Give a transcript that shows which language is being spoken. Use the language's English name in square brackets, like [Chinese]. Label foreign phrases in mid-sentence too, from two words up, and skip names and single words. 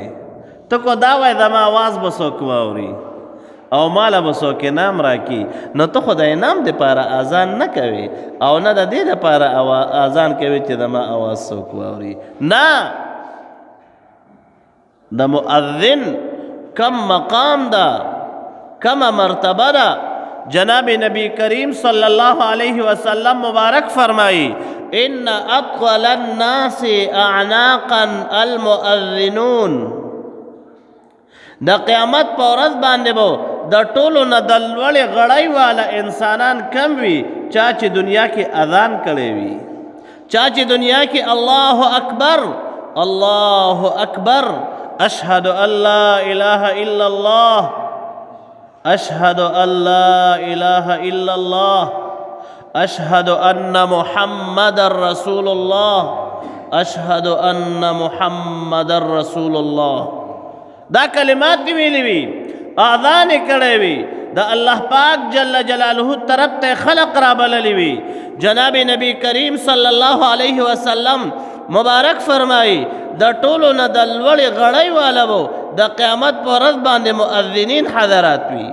[Pashto] ته کو دا وایې زما اواز به څوک واوري او ماله به څوک انعام راکړي، نو ته خو د انعام دپاره اذان نه کوې او نه د دې دپاره اذان کوې چې زما اواز څوک واوري. نه، د مؤذن کم مقام ده، کم مرتبه ده. جناب نبی کریم [Arabic] صلی اللہ علیہ وسلم [Pashto] مبارک فرمائی [Arabic] ان اطول الناس اعناقا المؤذنون. [Pashto] د قیامت په ورځ باندې به د ټولو نه د لوړې غړۍ والا انسانان کم وي چا چې دنیا کې اذان کړی وي، چا چې دنیا کې [Arabic] الله اکبر الله اکبر اشهد ان لا اله الا الله اشهد ان لا اله الا الله اشهد ان محمد رسول الله اشهد ان محمد رسول الله [Pashto] دا کلمات دی ویلی وی، اذان کړی وی، د الله پاک [Arabic] جل جلاله [Pashto] طرف ته خلق را بللی وی. جناب نبی کریم [Arabic] صلی الله علیه وسلم [Pashto] مبارک فرمائی د ټولو نه د لوړې غړۍ والا وو د قیامت په ورځ باندې مؤذنین حضرات وي.